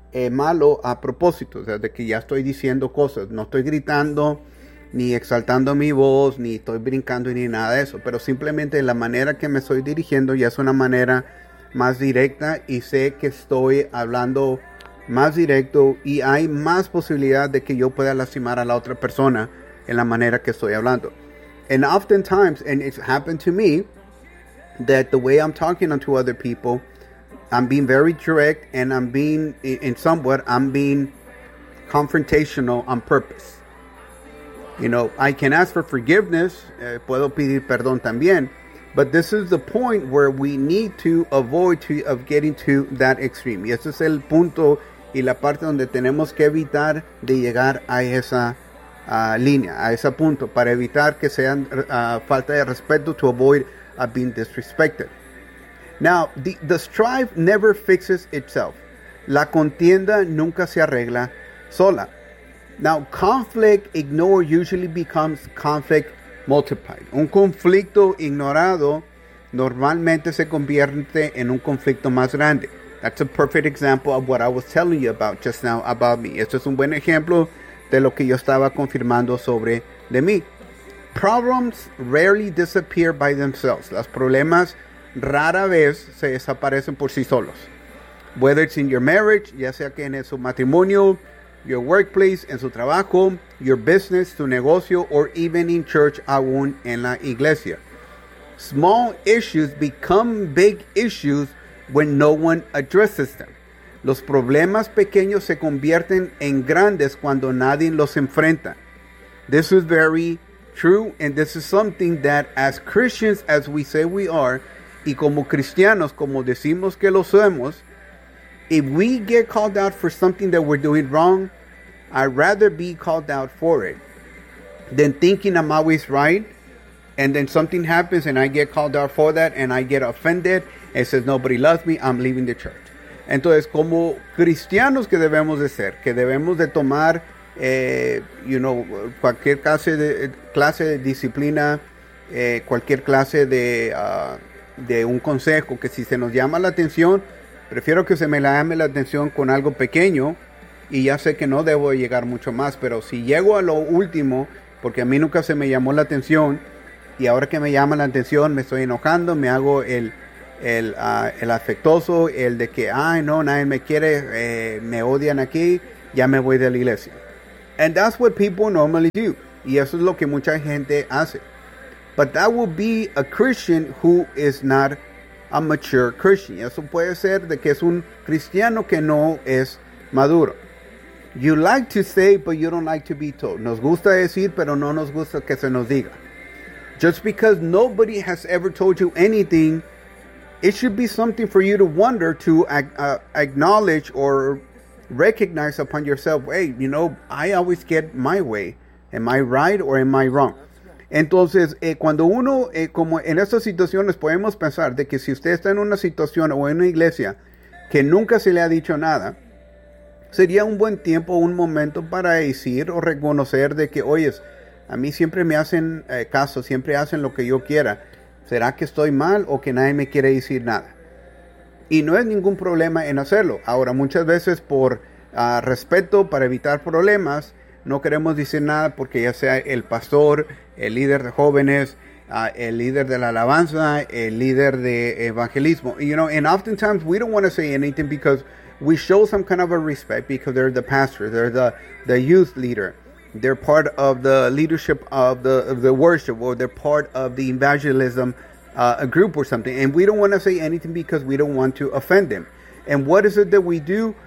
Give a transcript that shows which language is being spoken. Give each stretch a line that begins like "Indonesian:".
Spanish: malo a propósito, o sea, de que ya estoy diciendo cosas, no estoy gritando, ni exaltando mi voz, ni estoy brincando, ni nada de eso. Pero simplemente la manera que me estoy dirigiendo ya es una manera más directa. Y sé que estoy hablando más directo. Y hay más posibilidad de que yo pueda lastimar a la otra persona en la manera que estoy hablando.
English: And oftentimes, and it's happened to me, that the way I'm talking to other people, I'm being very direct, and I'm being, in somewhat, I'm being confrontational on purpose. You know, I can ask for forgiveness,
Spanish: puedo pedir perdón también,
English: but this is the point where we need to avoid of getting to that extreme.
Spanish: Y ese es el punto y la parte donde tenemos que evitar de llegar a esa línea, a ese punto, para evitar que sean falta de respeto,
English: to avoid being disrespected. Now, the strife never fixes itself.
Spanish: La contienda nunca se arregla sola.
English: Now, conflict ignored usually becomes conflict multiplied.
Spanish: Un conflicto ignorado normalmente se convierte en un conflicto más grande.
English: That's a perfect example of what I was telling you about just now about me.
Spanish: Esto es un buen ejemplo de lo que yo estaba confirmando sobre de mí.
English: Problems rarely disappear by themselves.
Spanish: Los problemas rara vez se desaparecen por sí solos.
English: Whether it's in your marriage,
Spanish: ya sea que en su matrimonio,
English: your workplace,
Spanish: en su trabajo,
English: your business,
Spanish: tu negocio,
English: or even in church,
Spanish: aún en la iglesia.
English: Small issues become big issues when no one addresses them.
Spanish: Los problemas pequeños se convierten en grandes cuando nadie los enfrenta.
English: This is very true, and this is something that as Christians, as we say we are,
Spanish: y como cristianos, como decimos que lo somos,
English: if we get called out for something that we're doing wrong, I'd rather be called out for it than thinking I'm always right, and then something happens and I get called out for that and I get offended and says nobody loves me, I'm leaving the church.
Spanish: Entonces, como cristianos que debemos de ser, que debemos de tomar
English: you know,
Spanish: cualquier clase de disciplina, cualquier clase de un consejo, que si se nos llama la atención, prefiero que se me llame la atención con algo pequeño, y ya sé que no debo llegar mucho más, pero si llego a lo último, porque a mí nunca se me llamó la atención, y ahora que me llama la atención, me estoy enojando, me hago el afectuoso, el de que, ay, no, nadie me quiere, me odian aquí, ya me voy de la iglesia.
English: And that's what people normally do.
Spanish: Y eso es lo que mucha gente hace.
English: But that would be a Christian who is not a mature Christian.
Spanish: Eso puede ser de que es un cristiano que no es maduro.
English: You like to say, but you don't like to be told.
Spanish: Nos gusta decir, pero no nos gusta que se nos diga.
English: Just because nobody has ever told you anything, it should be something for you to wonder, to acknowledge or recognize upon yourself. Hey, you know, I always get my way. Am I right or am I wrong?
Spanish: Entonces, cuando uno, como en estas situaciones, podemos pensar de que si usted está en una situación o en una iglesia que nunca se le ha dicho nada, sería un buen tiempo, un momento para decir o reconocer de que, oye, a mí siempre me hacen caso, siempre hacen lo que yo quiera. ¿Será que estoy mal o que nadie me quiere decir nada? Y no es ningún problema en hacerlo. Ahora, muchas veces por respeto, para evitar problemas, no queremos decir nada porque ya sea el pastor, el líder de jóvenes, el líder de la alabanza, el líder de evangelismo.
English: You know, and oftentimes we don't want to say anything because we show some kind of a respect because they're the pastor, they're the youth leader. They're part of the leadership of the worship, or they're part of the evangelism a group or something. And we don't want to say anything because we don't want to offend them. And what is it that we do?